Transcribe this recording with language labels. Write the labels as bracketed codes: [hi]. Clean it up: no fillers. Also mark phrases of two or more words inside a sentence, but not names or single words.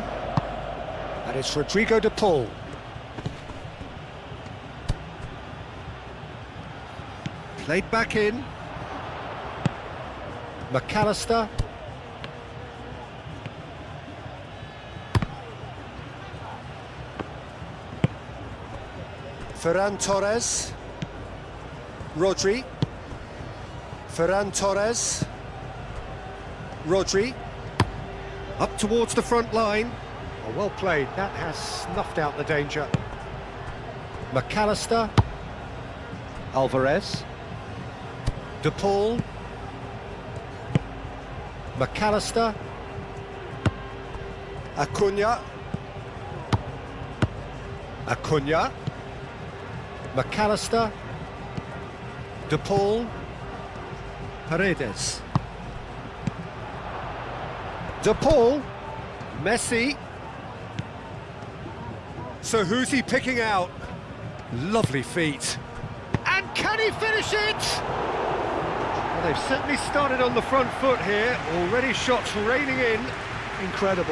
[en] And it's Rodrigo De Paul. Played back in. McAllister. Ferran Torres. Rodri. Ferran Torres. Rodri. Up towards the front line. Oh, well played. That has snuffed out the danger. McAllister. Alvarez. De Paul. McAllister. Acuna. Acuna. McAllister. De Paul. Paredes. De Paul. Messi. So who's he picking out? Lovely feet. And can he finish it? Well, they've certainly started on the front foot here. Already shots raining in. Incredible.